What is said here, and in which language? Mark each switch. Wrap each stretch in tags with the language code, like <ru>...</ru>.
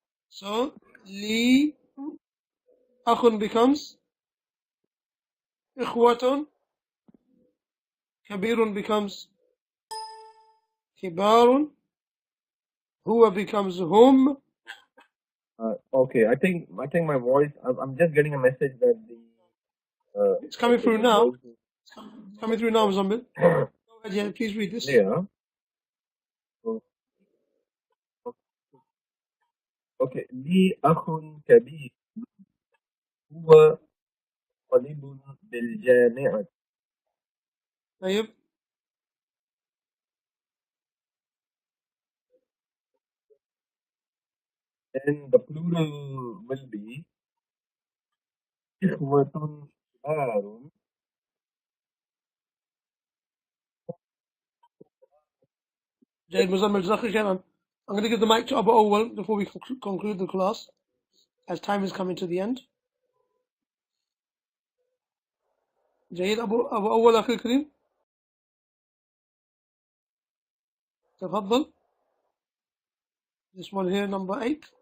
<en>So,</en> <ar>لي أخ</ar> <en>becomes</en> <ar>إخوة. كبير</ar> <en>becomes</en> <ar>كبار. هو</ar> <en>becomes</en> <ar>هم.</ar> <en>Okay, I think my voice. I'm just getting a message that the. It's coming through now. It's coming through now, Muzammil. Go ahead, yeah, please read this. Yeah. Okay.</en> <ar>لي أخ كبير هو طالب بالجامعة. طيب.</ar> <en>And the plural will be</en> <ar>إخوة كبار.</ar> <en>Jay Muzammil, Jazakallah khairan. I'm going to give the mic to Abu Awwal before we conclude the class, as time is coming to the end.</en> <ar>جيد أبو أول أخي الكريم تفضل.</ar> <en>This one here, number 8.</en>